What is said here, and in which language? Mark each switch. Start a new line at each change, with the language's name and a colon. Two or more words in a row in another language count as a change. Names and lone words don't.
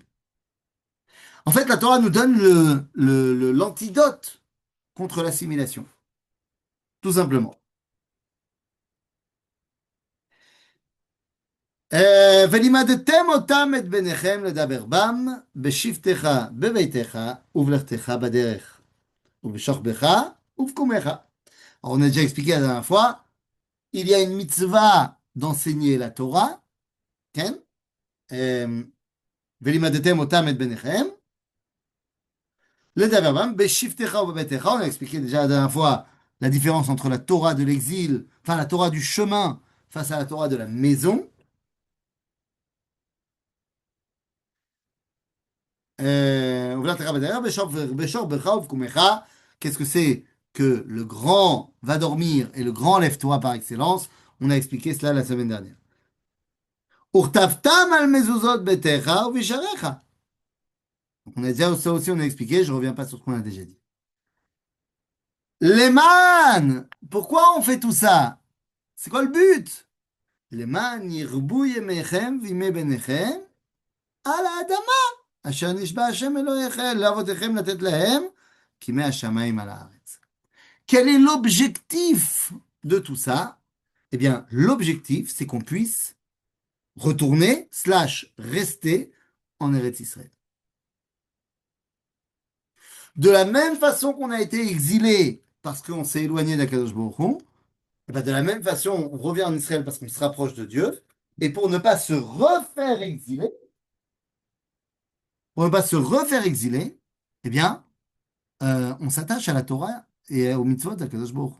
French: En fait, la Torah nous donne l'antidote contre l'assimilation, tout simplement.
Hebrew: ולימדתם אותם את בניכם לדבר בם, בשבתך בביתך, ובלכתך בדרך, ובשוכבך ובקומך.
French: Alors, on a déjà expliqué la dernière fois, il y a une mitzvah d'enseigner la Torah, כן?
Hebrew: ולימדתם אותם את בניכם, לדבר בם, בשבתך ובביתך.
French: On a expliqué déjà la dernière fois la différence entre la Torah de l'exil, enfin la Torah du chemin face à la Torah de la maison. Qu'est-ce que c'est que le grand va dormir et le grand lève-toi par excellence? On a expliqué cela la semaine dernière.
Hebrew: וכתבתם על מזוזות ביתך ובשעריך.
French: On a déjà ça aussi, on a expliqué, je ne reviens pas sur ce qu'on a déjà dit. Leman, pourquoi on fait tout ça? C'est quoi le but?
Hebrew: למען ירבו ימיכם וימי בניכם על האדמה. אשר נשבע השם אלוהיכם לאבותיכם לתת להם כימי השמיים על הארץ.
French: Quel est l'objectif de tout ça? Eh bien, l'objectif, c'est qu'on puisse retourner, slash, rester en Eretz Israël. De la même façon qu'on a été exilé parce qu'on s'est éloigné d'Akadosh Baruch Hu, et bien de la même façon, on revient en Israël parce qu'on se rapproche de Dieu, et pour ne pas se refaire exiler, eh bien, on s'attache à la Torah et au mitzvot d'Akadosh Baruch Hu.